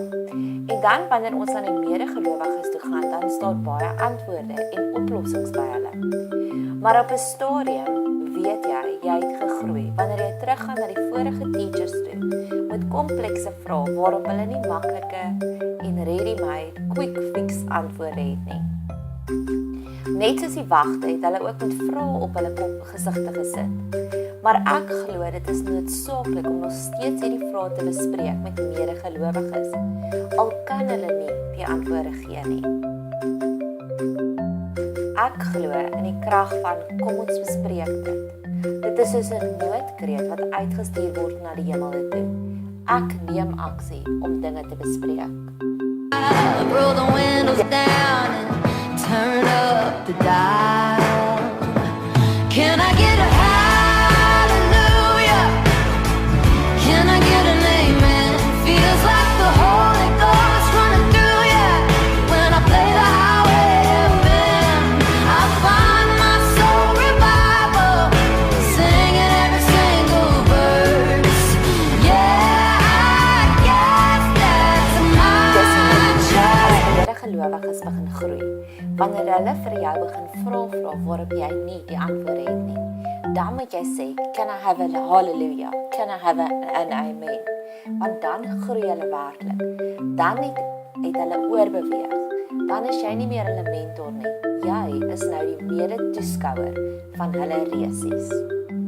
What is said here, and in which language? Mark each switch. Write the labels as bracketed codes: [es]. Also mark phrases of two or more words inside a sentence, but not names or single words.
[af] En dan wanneer ons aan die medegelowiges toe gaan, dan staan baie antwoorde en oplossings by hulle. Maar op 'n stadium weet jy het gegroei wanneer jy teruggaan na die vorige teachers toe met komplekse vrae waarop hulle nie maklike en [en] ready-made quick fix [af] antwoorde het nie. Net soos die wagte het hulle ook met vrae op hulle gesigte gesit. Maar ek glo dit is noodsaaklik om nog steeds hierdie vrae te bespreek met medegelowiges, al kan hulle nie die antwoorde gee nie. Ek glo in die krag van kom ons bespreek dit. Dit is soos 'n noodkreet wat uitgestuur word na die hemel toe. Ek neem aksie om dinge te bespreek. [en] Roll the windows down and turn up the dial. Can I get a hallelujah? Can I get an amen? Feels like the Holy Ghost running through ya. When I play the highway FM, I find my soul revival, singing every single verse. Yeah, I guess that's my [af] Gelowiges begin groei. Wanneer hulle vir jou begin vra waarop jy nie die antwoorde het nie, dan moet jy sê, [en] can I have a hallelujah? Can I have an amen? [af] Want dan groei hulle werklik. Dan het hulle oorbeweeg. Dan is jy nie meer hulle mentor nie. Jy is nou die mede-toeskouer van hulle resies.